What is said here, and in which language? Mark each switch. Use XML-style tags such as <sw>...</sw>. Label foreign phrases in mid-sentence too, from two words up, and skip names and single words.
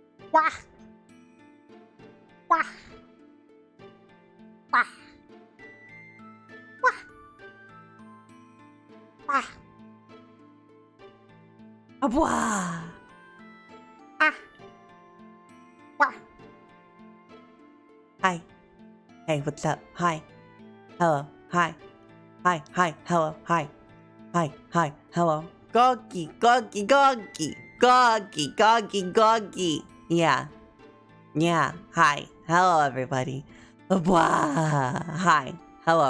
<en>Wah! Wah! Wah! Wah! Wah! Wah! Ah! Wah! Hi. Hey, what's up? Hi. Hello. Hi. Hi. Hi. Hello. Hi. Hi. Hi. Hello. Goggy. Goggy. Goggy. Goggy. Goggy. Goggy. Yeah. Yeah. Hi. Hello, everybody. Wah! Hi. Hello.</en>